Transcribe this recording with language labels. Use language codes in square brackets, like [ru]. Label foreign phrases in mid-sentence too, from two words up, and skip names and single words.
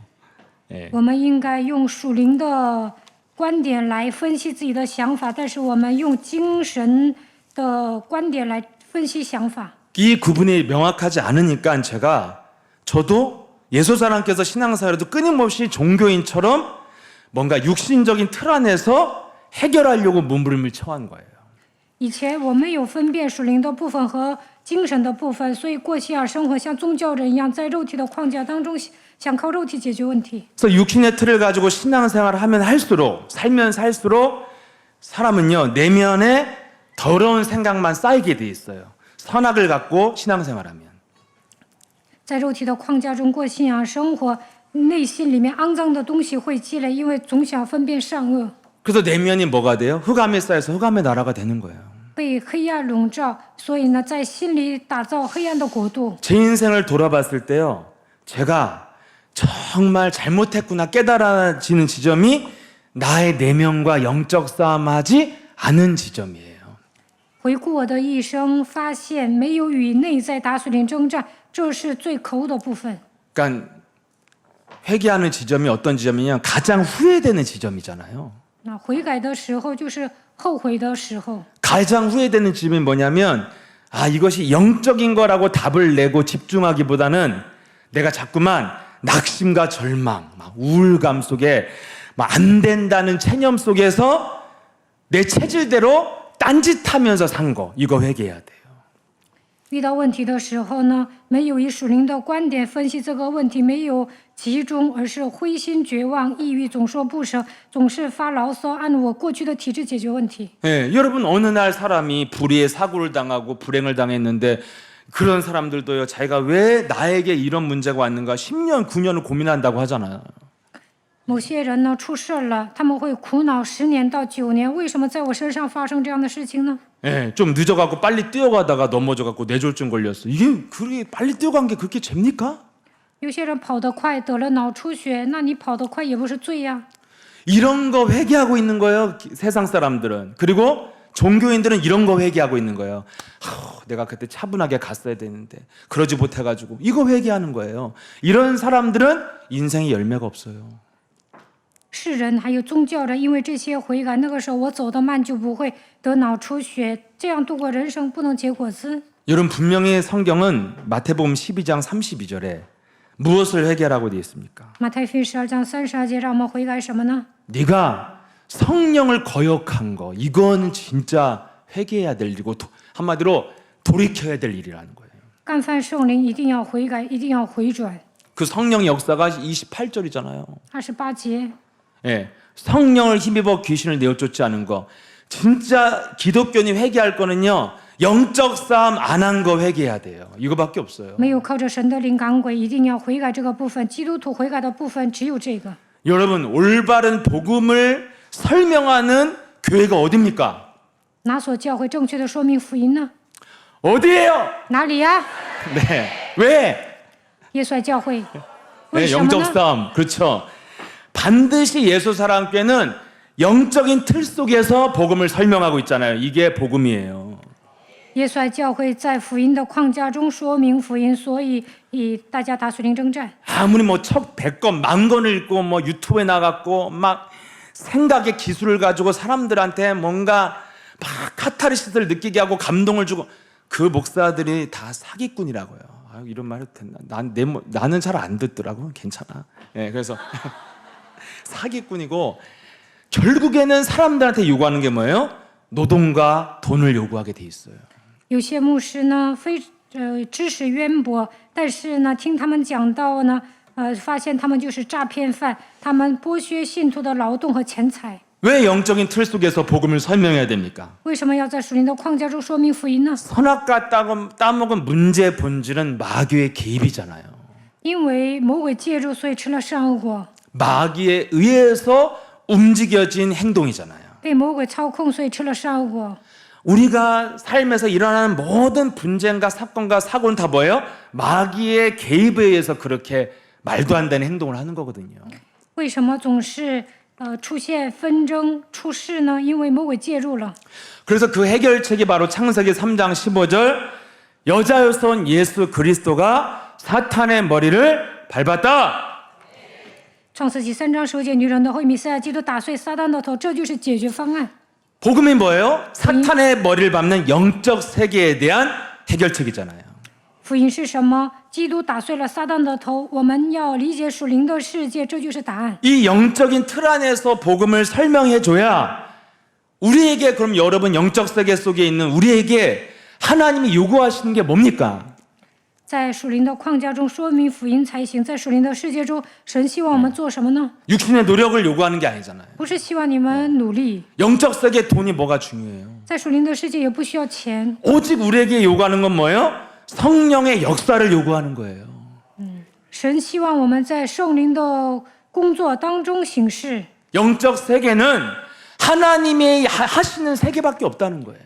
[ko] 예. [zh] 我们应该用属灵的观点来分析自己的想法，但是我们用精神的观点来分析想法。 [ko] 이 구분이 명확하지 않으니까 저도 예수사랑께서 신앙사회로도 끊임없이 종교인처럼 뭔가 육신적인 틀 안에서 해결하려고 몸부림을 쳐한 거예요. [zh] 以前我没有分辨属灵的部分和精神的部分，所以过去生活像宗教人一样，在肉体的框架当中想靠肉体解决问题。 [ko] 그래서 육신의 틀을 가지고 신앙생활을 하면 할수록 살면 살수록 사람은요 내면에 더러운 생각만 쌓이게 돼 있어요. 선악을 갖고 신앙생활하면. [zh] 在肉体的框架中过信仰生活，内心里面肮脏的东西会积累，因为总想分辨善恶。 [ko] 그래서 내면이 뭐가 돼요? 흑암에 쌓여서 흑암의 나라가 되는 거예요. [zh] 被黑暗笼罩，所以呢，在心里打造黑暗的国度。 [ko] 제 인생을 돌아봤을 때요 제가 정말 잘못했구나 깨달아지는 지점이 나의 내면과 영적 싸움하지 않은 지점이에요. [zh] 回顾我的一生，发现没有与内在打属灵征战，这是最可恶的部分。 [ko] 그러니까 회개하는 지점이 어떤 지점이냐? 가장 후회되는 지점이잖아요. [zh] 那悔改的时候就是后悔的时候。 [ko] 가장 후회되는 지점이 뭐냐면 이것이 영적인 거라고 답을 내고 집중하기보다는 내가 자꾸만 낙심과 절망, 막 우울감 속에 막 안 된다는 체념 속에서 내 체질대로 딴짓하면서 산 거, 이거 회개해야 돼요. [zh] 遇到问题的时候呢，没有以属灵的观点分析这个问题，没有集中，而是灰心绝望、抑郁，总说不舍，总是发牢骚，按我过去的体制解决问题。 [ko] 예, 여러분 어느 날 사람이 불의의 사고를 당하고 불행을 당했는데 그런 사람들도요, 자기가 왜 나에게 이런 문제가 왔는가 10년, 9년을 고민한다고 하잖아요. [zh] 某些人呢出事了，他们会苦恼10年到9年，为什么在我身上发生这样的事情呢？ [ko] 예, 좀 늦어갖고 빨리 뛰어가다가 넘어져갖고 뇌졸중 걸렸어. 이게 그렇게 빨리 뛰어간 게 그렇게 죄입니까? [zh] 有些人跑得快得了脑出血，那你跑得快也不是罪呀。 [ko] 이런 거 회개하고 있는 거예요, 세상 사람들은. 그리고 종교인들은 이런 거 회개하고 있는 거예요. 내가 그때 차분하게 갔어야 되는데 그러지 못해가지고 이거 회개하는 거예요. 이런 사람들은 인생에 열매가 없어요. [zh] 世人还有宗教人，因为这些悔改，那个时候我走得慢就不会得脑出血，这样度过人生不能结果子。 [ko] 여러분 분명히 성경은 마태복음 12장 32절에 무엇을 회개하라고 되어 있습니까? [zh] 马太福音12章32节让我们悔改什么呢？ [ko] 네가 성령을 거역한 거, 이건 진짜 회개해야 될 일이고 한마디로 돌이켜야 될 일이라는 거예요. [zh] 干犯圣灵一定要悔改，一定要回转。 [ko] 그 성령 역사가 28절이잖아요. [zh] 28节， [ko] 예, 성령을 힘입어 귀신을 내어쫓지 않은 거. 진짜 기독교인이 회개할 거는요, 영적 싸움 안 한 거 회개해야 돼요. 이거밖에 없어요. [zh] 没有靠着神的灵赶鬼，一定要悔改这个部分。基督徒悔改的部分只有这个。 [ko] 여러분 올바른 복음을 설명하는 교회가 어딥니까? [zh] 哪所教会正确的说明福音呢？ [ko] 어디예요? [zh] 哪里呀？ [ko] 네, 왜? [zh] 耶稣爱教会。为 [ko] 네, [zh] 什么 [ko] 영적 [zh] 呢？ [ko] 싸움. 그렇죠. 반드시 예수 사랑교회는 영적인 틀 속에서 복음을 설명하고 있잖아요. 이게 복음이에요. [zh] 耶稣爱教会在福音的框架中说明福音，所以大家打属灵征战。 [ko] 아무리 뭐 책 100권, 10,000권을 읽고 뭐 유튜브에 나갔고 막 생각의 기술을 가지고 사람들한테 뭔가 막 카타르시스를 느끼게 하고 감동을 주고 그 목사들이 다 사기꾼이라고요. 이런 말 해도 됐나? 나는 잘 안 듣더라고. 괜찮아. 예, 그래서 사기꾼이고 결국에는 사람들한테 요구하는 게 뭐예요? 노동과 돈을 요구하게 돼 있어요. [zh] 有些牧师呢，知识渊博，但是呢，听他们讲道呢，发现他们就是诈骗犯，他们剥削信徒的劳动和钱财。 [ko] 왜 영적인 틀 속에서 복음을 설명해야 됩니까? [zh] 为什么要在属灵的框架中说明福音呢？ [ko] 선악과 따먹은 문제의 본질은 마귀의 개입이잖아요. [zh] 因为魔鬼介入，所以吃了善恶果， [ko] 마귀에 의해서 움직여진 행동이잖아요. [zh] 被魔鬼操控，所以吃了善恶果。 [ko] 우리가 삶에서 일어나는 모든 분쟁과 사건과 사고는 다 뭐예요? 마귀의 개입에 의해서 그렇게 말도 안 되는 행동을 하는 거거든요. [zh] 为什么总是出现纷争、出事呢？因为魔鬼介入了。 [ko] 그래서 그 해결책이 바로 창세기 3장 15절 여자여서 온 예수 그리스도가 사탄의 머리를 밟았다. [zh] 创世纪3章19节，女人的后裔弥赛亚基督打碎撒旦的头，这就是解决方案。 [ko] 복음이 뭐예요? 사탄의 머리를 밟는 영적 세계에 대한 해결책이잖아요. [zh] 福音是什么？基督打碎了撒旦的头，我们要理解属灵的世界，这就是答案。 [ko] 이 영적인 틀 안에서 복음을 설명해 줘야 우리에게 그럼 여러분 영적 세계 속에 있는 우리에게 하나님이 요구하시는 게 뭡니까? [zh] 在属灵的框架中说明福音才行。在属灵的世界中，神希望我们做什么呢？ [ko] 육신의 노력을 요구하는 게 아니잖아요. [zh] 不是希望你们努力， [ko] 영적 세계 돈이 뭐가 중요해요? [zh] 在属灵的世界也不需要钱。 [ko] 오직 우리에게 요구하는 건 뭐예요? 성령의 역사를 요구하는 거예요. [zh] 神希望我们在圣灵的工作当中行事。 [ko] 영적 세계는 하나님이 하시는 세계밖에 없다는 거예요.